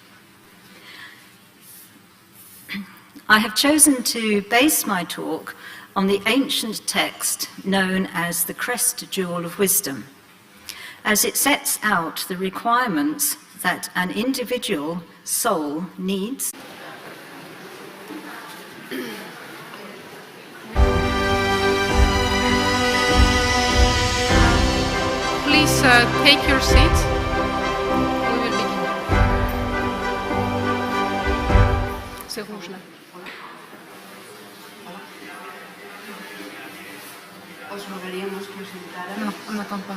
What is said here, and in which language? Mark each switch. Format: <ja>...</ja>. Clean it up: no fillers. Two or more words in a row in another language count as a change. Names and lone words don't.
<en>I have chosen to base my talk on the ancient text known as the CREST Jewel of Wisdom, as it sets out the requirements that an individual soul needs. Please take your seats. We will begin.</en> <fr>C'est rouge là.</fr> <es>Os rogaríamos que os sentaran. No,</es> <fr>on n'attend pas.</fr>